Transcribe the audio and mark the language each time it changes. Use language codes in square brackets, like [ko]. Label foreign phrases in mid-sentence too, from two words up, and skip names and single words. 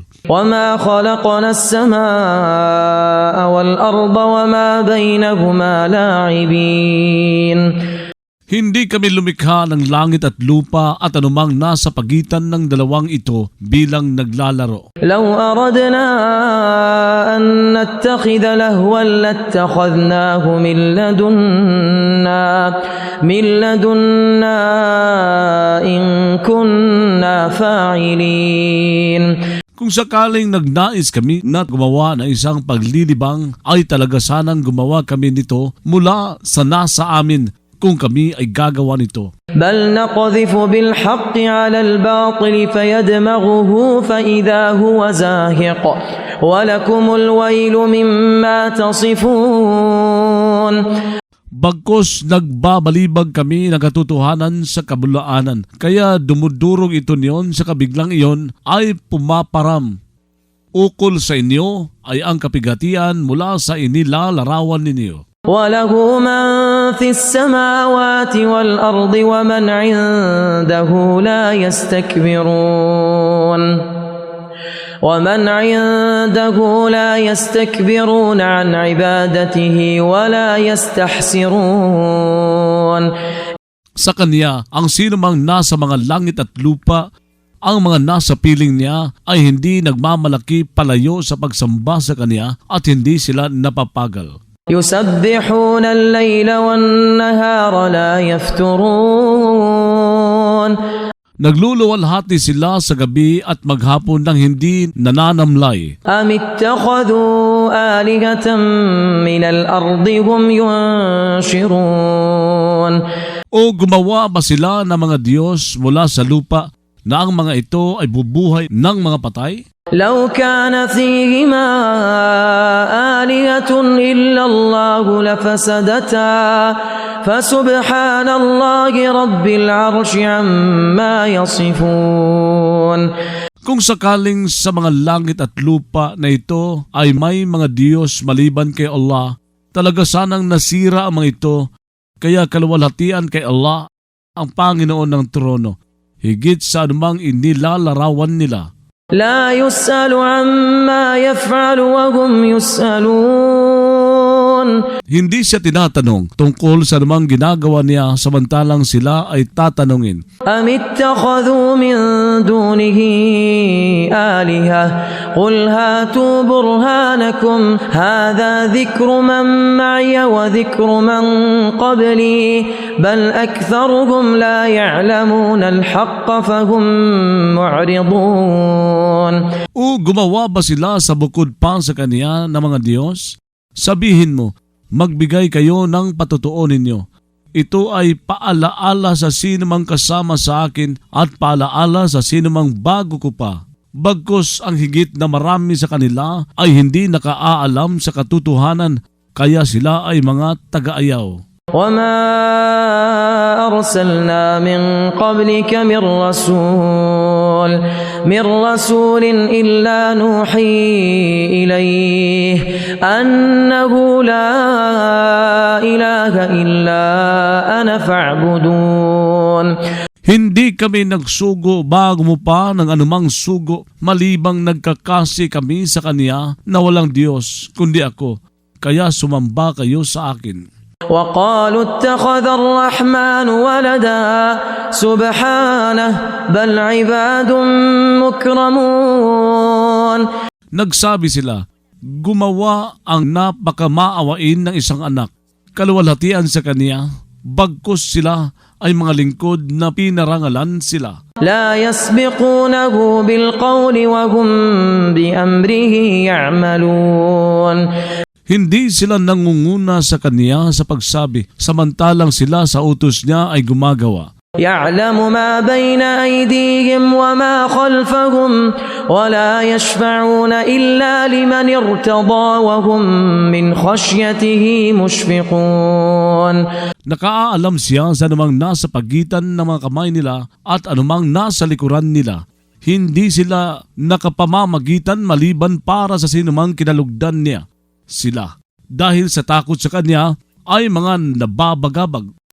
[ar] وما خلقنا السماء والأرض وما بينهما لاعبين. [tl] Hindi kami lumikha ng langit at lupa at anumang nasa pagitan ng dalawang ito bilang naglalaro. [ar] لو أردنا أن نتخذ لهوا لاتخذناه من لدنا إن كنا فاعلين. [tl] Kung sakaling nagnais kami na gumawa ng isang paglilibang, ay talaga sanang gumawa kami nito mula sa nasa amin kung kami ay gagawa nito. [ar] بل نقذف بالحق على الباطل فيدمغه فإذا هو زاهق ولكم الويل مما تصفون. [tl] Bagkus nagbabalibag kami ng katotohanan sa kabulaanan, kaya dumudurog ito niyon sa kabiglang iyon ay pumaparam. Ukol sa inyo ay ang kapigatian mula sa inilalarawan ninyo. [ar] وله من في السماوات والأرض ومن عنده لا يستكبرون عن عبادته ولا يستحسرون. [tl] Sa kanya, ang sinumang nasa mga langit at lupa, ang mga nasa piling niya ay hindi nagmamalaki palayo sa pagsamba sa kanya at hindi sila napapagal. [ar] يسبحون الليل والنهار لا يفترون. [tl] Nagluluwalhati sila sa gabi at maghapon nang hindi nananamlay. [ar] أم اتخذوا آلهة من الأرض هم ينشرون. [tl] O gumawa ba sila ng mga Diyos mula sa lupa na ang mga ito ay bubuhay ng mga patay? [ar] لو كان فيهما آلهة إلا الله لفسدتا فسبحان الله رب العرش عما يصفون. [tl] Kung sakaling sa mga langit at lupa na ito ay may mga Diyos maliban kay Allah, talaga sanang nasira ang mga ito, kaya kaluwalhatian kay Allah ang Panginoon ng trono, higit sa anumang inilalarawan nila. [ar] لا يسأل عما يفعل وهم يسألون. [tl] Hindi siya tinatanong tungkol sa anumang ginagawa niya samantalang sila ay tatanungin. [ar] أم اتخذوا من دونه آلهة قل هاتوا برهانكم هذا ذكر من معي وذكر من قبلي بل أكثرهم لا يعلمون الحق فهم معرضون. [tl] O gumawa ba sila sa bukod pa sa kaniya ng mga Diyos? Sabihin mo, magbigay kayo ng patotoo ninyo. Ito ay paalaala sa sinumang kasama sa akin at paalaala sa sinumang bago ko pa. Bagkus ang higit na marami sa kanila ay hindi nakaalam sa katotohanan, kaya sila ay mga taga-ayaw. [ar] وما أرسلنا من قبلك من رسول إلا نوحي إليه أنه لا إله إلا أنا فاعبدون. [tl] Hindi kami nagsugo bago mo pa ng anumang sugo, malibang nagkakasi kami sa Kanya na walang Diyos kundi ako, kaya sumamba kayo sa akin. [ar] وقالوا اتخذ الرحمن ولدا سبحانه بل عباد مكرمون. [tl] Nagsabi sila, gumawa ang napakamaawain ng isang anak, kaluwalhatian sa kaniya, bagkus sila ay mga lingkod na pinarangalan sila. [ar] لا يسبقونه بالقول وهم بأمره يعملون. [tl] Hindi sila nangunguna sa kanya sa pagsabi, samantalang sila sa utos niya ay gumagawa. [ar] يعلم ما بين أيديهم وما خلفهم ولا يشفعون إلا لمن ارتضى وهم من خشيته مشفقون. [tl] Nakaalam siya sa anumang nasa pagitan ng mga kamay nila at anumang nasa likuran nila. Hindi sila nakapamamagitan maliban para sa sinumang kinalugdan niya. Sila, dahil sa takot sa kanya, ay mga nababagabag